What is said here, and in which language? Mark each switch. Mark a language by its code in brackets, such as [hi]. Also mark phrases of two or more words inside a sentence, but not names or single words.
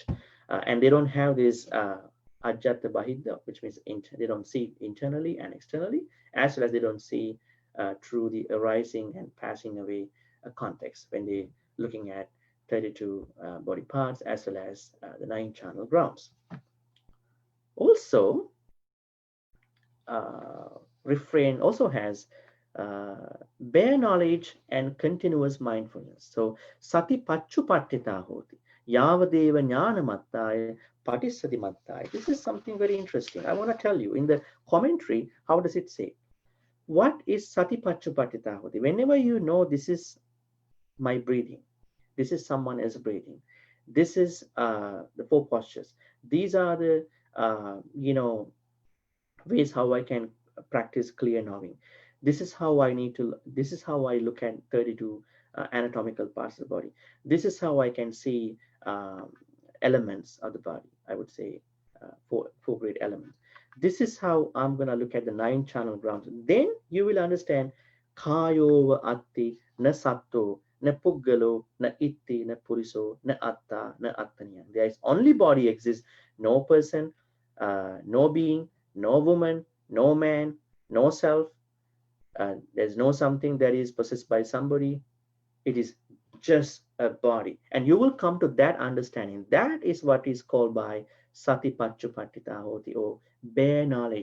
[en] And they don't have this [pi] ajata bahidha, [en] which means they don't see internally and externally, as well as they don't see through the arising and passing away context when they looking at 32 body parts, as well as the 9 charnel grounds. Also, refrain also has bare knowledge and continuous mindfulness. [pi] So Satipaṭṭhāna hoti yavadeva jnanamattaya patissatimattaya. [en] This is something very interesting. I want to tell you in the commentary, how does it say? What is [pi] Satipaṭṭhāna hoti? [en] Whenever you know this is my breathing, this is someone else breathing, this is the 4 postures. These are the ways how I can practice clear knowing. This is how I look at 32 anatomical parts of the body. This is how I can see elements of the body. I would say 4 great elements. This is how I'm going to look at the 9 channel grounds. Then you will understand [pi] Kayova Atti na Satto na Puggalo na Itti na Puriso na Atta na Attaniya. [en] There is only body exists, no person, no being, no woman, no man, no self. There's no something that is possessed by somebody. It is just a body. And you will come to that understanding. That is what is called by [pi] Satipaṭṭhāna hoti, [en] or bare knowledge.